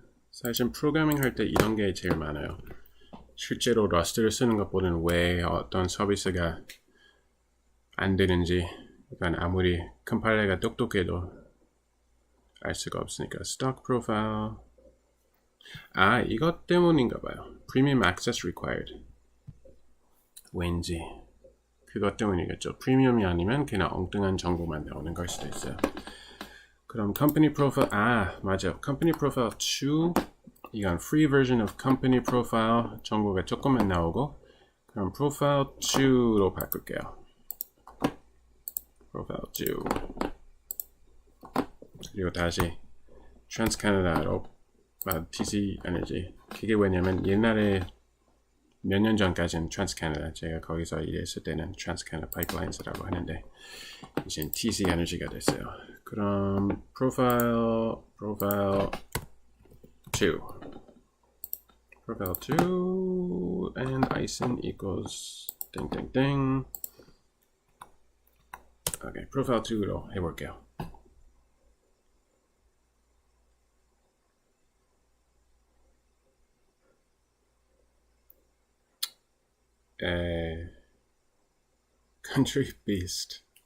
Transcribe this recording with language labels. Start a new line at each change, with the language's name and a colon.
Korean: 사실 프로그래밍 할 때 이런 게 제일 많아요. 실제로 러스트를 쓰는 것보다는 왜 어떤 서비스가 안 되는지 그러니까 아무리 컴파일러가 똑똑해도 알 수가 없으니까. 스톡 프로파일 이것 때문인가 봐요. Premium Access Required 왠지 그것 때문이겠죠. 프리미엄이 아니면 그냥 엉뚱한 정보만 나오는 걸 수도 있어요. 그럼 Company Profile 맞아요. Company Profile 2 이건
English: free version of Company Profile
Korean: 정보가 조금만 나오고 그럼 Profile 2로 바꿀게요. Profile 2 그리고 다시 TransCanada로 TC 에너지 그게 왜냐면 옛날에 몇 년 전까지는 TransCanada 제가 거기서 일했을 때는 TransCanada Pipelines라고 하는데 이제 TC 에너지가 됐어요.
English: 그럼 Profile 2 and ISIN equals 땡땡땡.
Korean: 오케이, Profile 2로 해볼게요.
English: Country based.